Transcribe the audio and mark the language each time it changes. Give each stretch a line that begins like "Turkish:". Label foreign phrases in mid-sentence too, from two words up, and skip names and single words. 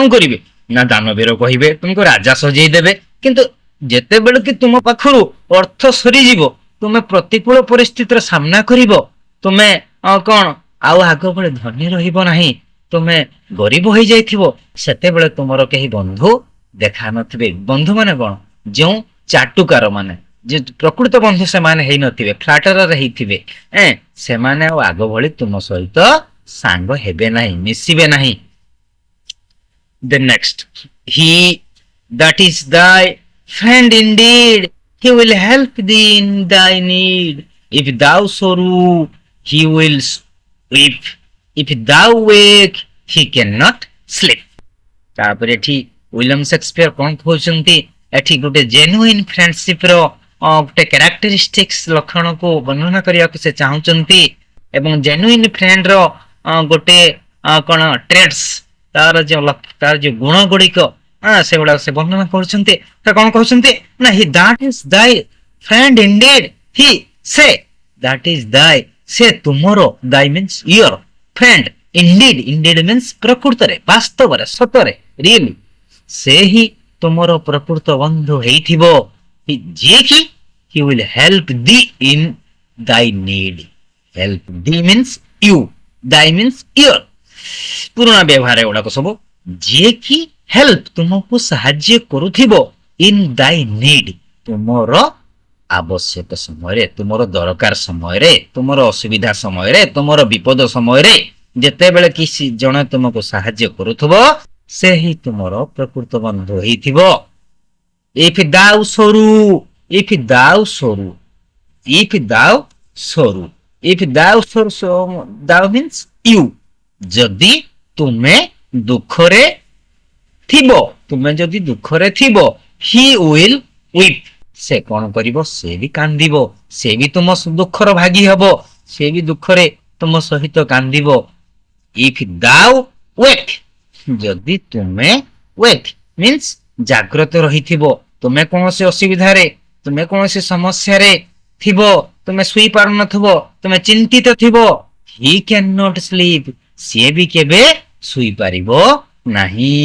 Odia: କରିବେ ନା ଦାନବୀର କହିବେ ତୁମକୁ ରାଜା ସଜେଇ ଦେବେ କିନ୍ତୁ ଯେତେବେଳେ କି ତୁମ ପାଖରୁ ଅର୍ଥ ସରିଯିବ ତୁମେ ପ୍ରତିକୂଳ ପରିସ୍ଥିତିର ସାମ୍ନା କରିବ ତୁମେ କଣ ଆଉ ଆଗ ଭଳି ଧନୀ ରହିବ ନାହିଁ ତୁମେ ଗରିବ ହେଇଯାଇଥିବ ସେତେବେଳେ ତୁମର କେହି ବନ୍ଧୁ ଦେଖା ନଥିବେ ବନ୍ଧୁ ମାନେ କଣ ଯେଉଁ ଚାଟୁକାର ମାନେ ଯେ ପ୍ରକୃତ ବନ୍ଧୁ ସେମାନେ ହେଇନଥିବେ ଫ୍ଲାଟରର ହେଇଥିବେ ସେମାନେ ଆଉ ଆଗ ଭଳି ତୁମ ସହିତ ସାଙ୍ଗ ହେବେ ନାହିଁ ମିଶିବେ ନାହିଁ
English: the next he that is thy friend indeed he will help thee in thy need if thou sorrow he will weep if thou wake he cannot sleep
Odia: ତାପରେ ଏଠି ୱିଲିୟମ ସେକ୍ସପିୟର କଣ କହୁଛନ୍ତି ଏଠି ଗୋଟେ
English: genuine friendship
Odia: ର ଗୋଟେ କ୍ୟାରେକ୍ଟରିଷ୍ଟିକ୍ସ ଲକ୍ଷଣକୁ ବର୍ଣ୍ଣନା କରିବାକୁ ସେ ଚାହୁଁଛନ୍ତି ଏବଂ
English: genuine friend
Odia: ର ଗୋଟେ କଣ ଟ୍ରେଡ୍ସ ତାର ଯୋଉ ଗୁଣ ଗୁଡିକ ସେଗୁଡାକ ସେ ବର୍ଣ୍ଣନା କରୁଛନ୍ତି କଣ କହୁଛନ୍ତି ନା ହି
English: that is thy friend indeed he
Odia: ସେ
English: that is thy
Odia: ସେ ତୁମର
English: thy means your friend indeed means
Odia: ପ୍ରକୃତରେ ବାସ୍ତବରେ ସତରେ really ସେ ହିଁ ତୁମର ପ୍ରକୃତ ବନ୍ଧୁ ହେଇଥିବ ଯିଏ କି
English: he will help thee in thy need help thee means you thy means your ପୁରୁଣା
Odia: ବ୍ୟବହାର ଏଗୁଡାକ ସବୁ ଯିଏ କି ହେଲ୍ପ ତୁମକୁ ସାହାଯ୍ୟ କରୁଥିବ
English: in thy need
Odia: ତୁମର ଆବଶ୍ୟକ ସମୟରେ ତୁମର ଦରକାର ସମୟରେ ତୁମର ଅସୁବିଧା ସମୟରେ ତୁମର ବିପଦ ସମୟରେ ଯେତେବେଳେ କି ଜଣେ ତୁମକୁ ସାହାଯ୍ୟ କରୁଥିବ ସେ ହିଁ ତୁମର ପ୍ରକୃତ ବନ୍ଧୁ ହେଇଥିବ
English: if thou sorrow thou means you
Odia: ଯଦି ତୁମେ ଦୁଃଖରେ ଥିବ
English: he will weep,
Odia: ସେ କଣ କରିବ? ସେ ବି କାନ୍ଦିବ, ସେ ବି ତୁମ ଦୁଃଖର ଭାଗୀ ହବ, ସେ ବି ଦୁଃଖରେ ତୁମ ସହିତ କାନ୍ଦିବ।
English: if thou wake,
Odia: ଯଦି ତୁମେ
English: wake means
Odia: ଜାଗ୍ରତ ରହିଥିବ, ତୁମେ କୌଣସି ଅସୁବିଧାରେ, ତୁମେ କୌଣସି ସମସ୍ୟାରେ ଥିବ, ତୁମେ ଶୋଇ ପାରୁନଥିବ, ତୁମେ ଚିନ୍ତିତ ଥିବ,
English: he can not sleep,
Odia: ସିଏ ବି କେବେ ଶୋଇପାରିବ ନାହିଁ।